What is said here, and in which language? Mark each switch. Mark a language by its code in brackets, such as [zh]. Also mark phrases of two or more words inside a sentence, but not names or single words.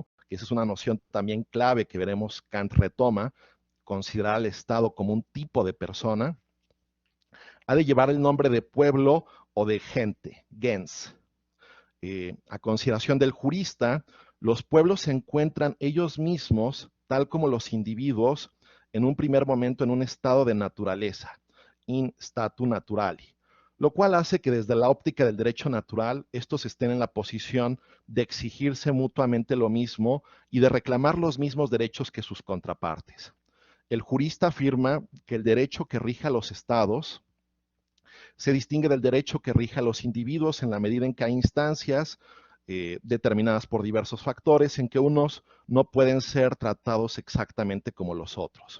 [es] Que esa es una noción también clave que veremos Kant retoma, considerar al Estado como un tipo de persona, ha de llevar el nombre de pueblo o de gente, gens. A consideración del jurista, los pueblos se encuentran ellos mismos, tal como los individuos, en un primer momento en un estado de naturaleza, [la] in statu naturali, [es] lo cual hace que desde la óptica del derecho natural, estos estén en la posición de exigirse mutuamente lo mismo y de reclamar los mismos derechos que sus contrapartes. El jurista afirma que el derecho que rige a los estados se distingue del derecho que rige a los individuos en la medida en que hay instancias determinadas por diversos factores en que unos no pueden ser tratados exactamente como los otros.